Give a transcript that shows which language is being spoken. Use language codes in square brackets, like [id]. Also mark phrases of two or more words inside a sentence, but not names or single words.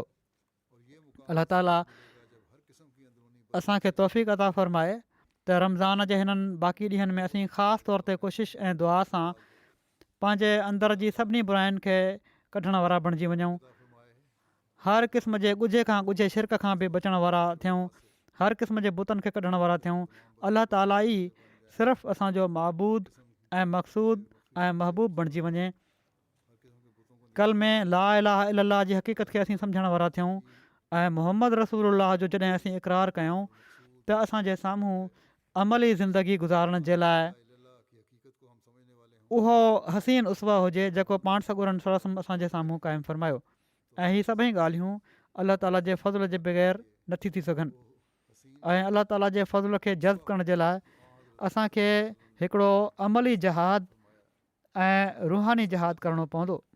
[sd] अलाह ताला असांखे तौफ़ीक़ अता फ़रमाए त रमज़ान जे हिननि बाक़ी ॾींहंनि में असीं ख़ासि तौर ते कोशिशि ऐं दुआ सां पंहिंजे अंदर जी सभिनी बुराइनि खे कढण वारा बणिजी वञूं, हर क़िस्म जे ॻुझे खां ॻुझे शिरक खां बि बचण वारा थियूं, हर क़िस्म जे बुतनि खे कढण वारा थियूं। अलाह ताला ई सिर्फ़ु असांजो महबूद ऐं मक़सूद ऐं महबूब बणिजी वञे। कल में [ar] لا إله إلا الله [sd] जी हक़ीक़त खे असीं सम्झण वारा थियूं ऐं मुहम्मद रसूलुल्लाह जो जॾहिं असीं इक़रार कयूं त असांजे साम्हूं अमली ज़िंदगी गुज़ारण जे लाइ उहो हसीन उसवा हुजे जेको पाण सॻुरनि सरसम असांजे साम्हूं क़ाइमु फ़रमायो। ऐं हीअ सभई ॻाल्हियूं अलाह ताला जे फज़ल जे बग़ैर नथी थी सघनि ऐं अलाह ताला जे फज़ल खे जज़्ब करण जे लाइ असांखे हिकिड़ो अमली जहाद ऐं रूहानी जहाद करिणो पवंदो।